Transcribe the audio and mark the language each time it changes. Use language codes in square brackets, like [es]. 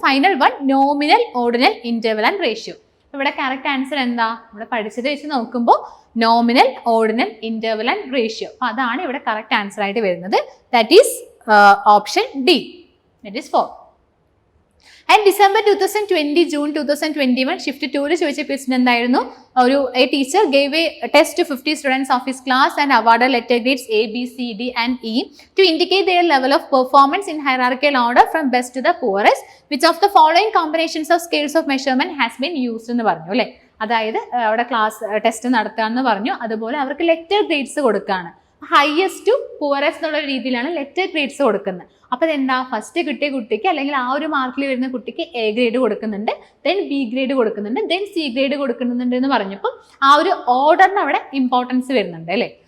[ml] Final one nominal, ordinal, interval and ratio. ഇവിടെ correct answer എന്താ, ഇവിടെ പഠിച്ചത് വെച്ച് നോക്കുമ്പോൾ nominal, ordinal, interval and ratio. അപ്പോൾ അതാണ് ഇവിടെ കറക്റ്റ് ആൻസർ ആയിട്ട് വരുന്നത്. [en] That is option D, that is 4. [ml] And December 2020 June 2021 shift 2 ചോദിച്ച ക്വസ്റ്റ്യൻ എന്തായിരുന്നു? [en] A teacher gave a test to 50 students of his class and award letter grades A, B, C, D and E to indicate their level of performance in hierarchical order from best to the poorest. Which of the following combinations of scales of measurement has been used [ml] എന്ന് പറഞ്ഞു അല്ലേ? അതായത് അവിടെ class test നടത്താമെന്ന് പറഞ്ഞു. അതുപോലെ അവർക്ക് letter grades കൊടുക്കുകയാണ്. ഹയസ്റ്റ് ടു പുവറസ്റ്റ് എന്നുള്ള രീതിയിലാണ് ലെറ്റർ ഗ്രേഡ്സ് കൊടുക്കുന്നത്. അപ്പോൾ എന്താ, ഫസ്റ്റ് കിട്ടിയ കുട്ടിക്ക് അല്ലെങ്കിൽ ആ ഒരു മാർക്കിൽ വരുന്ന കുട്ടിക്ക് A ഗ്രേഡ് കൊടുക്കുന്നുണ്ട്, ദെൻ B ഗ്രേഡ് കൊടുക്കുന്നുണ്ട്, ദെൻ C ഗ്രേഡ് കൊടുക്കുന്നുണ്ട് എന്ന് പറഞ്ഞപ്പോൾ ആ ഒരു ഓർഡറിന് അവിടെ ഇമ്പോർട്ടൻസ് വരുന്നുണ്ട് അല്ലേ?